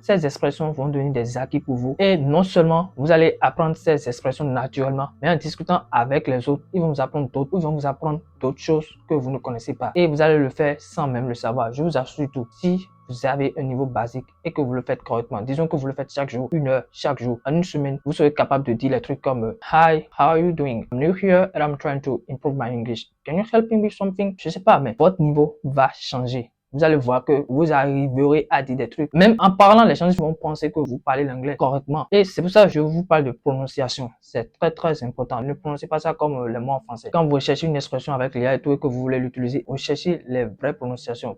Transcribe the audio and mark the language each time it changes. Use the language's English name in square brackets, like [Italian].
[French] Ces expressions vont devenir des acquis pour vous. Et non seulement vous allez apprendre ces expressions naturellement, mais en discutant avec les autres, ils vont vous apprendre d'autres choses que vous ne connaissez pas. Et vous allez le faire sans même le savoir. Je vous assure tout. Si vous avez un niveau basique et que vous le faites correctement, disons que vous le faites chaque jour, 1 heure chaque jour, en une semaine, vous serez capable de dire les trucs comme [English] Hi, how are you doing? I'm new here and I'm trying to improve my English. Can you help me with something? [French] Je sais pas, mais votre niveau va changer. Vous allez voir que vous arriverez à dire des trucs. Même en parlant, les gens vont penser que vous parlez l'anglais correctement. Et c'est pour ça que je vous parle de prononciation. C'est très important. Ne prononcez pas ça comme les mots en français. Quand vous cherchez une expression avec l'IA et tout et que vous voulez l'utiliser, vous cherchez les vraies prononciations.